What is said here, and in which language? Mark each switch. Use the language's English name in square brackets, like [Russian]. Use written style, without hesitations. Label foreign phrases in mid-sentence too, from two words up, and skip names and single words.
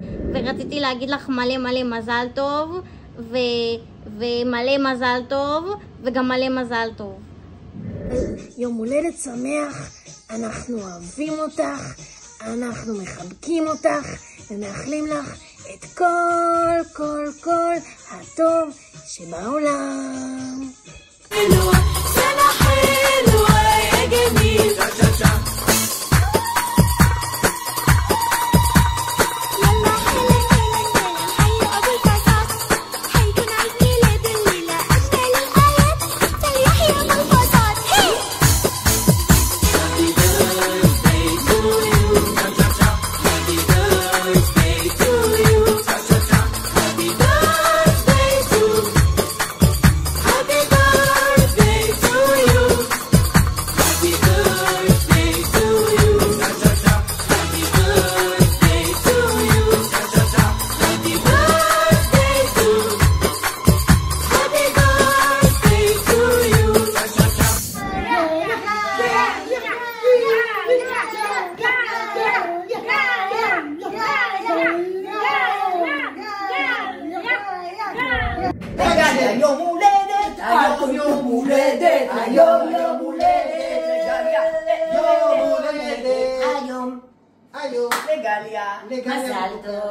[Hebrew] ורציתי להגיד לך מלא מזל טוב, ומלא מזל טוב, וגם מלא מזל טוב. יום הולדת שמח, אנחנו אוהבים אותך, אנחנו מחבקים אותך, ומאחלים לך את כל הטוב שבעולם. [Arabic] سنة حلوة يا جميل. يلا حلو حي أبو الفساد، حيكون عيد ميلاد الليلة أجمل الآيات، فليحيى أبو الفساد. [English] Happy birthday to you. Happy birthday to you. Happy birthday to you. Happy birthday to you. Happy birthday to you. Happy birthday to you. Happy birthday to you. Happy birthday to you. [Hebrew] היום הולדת, היום יום הולדת, היום יום הולדת לגליה, היום לגליה, מזל טוב.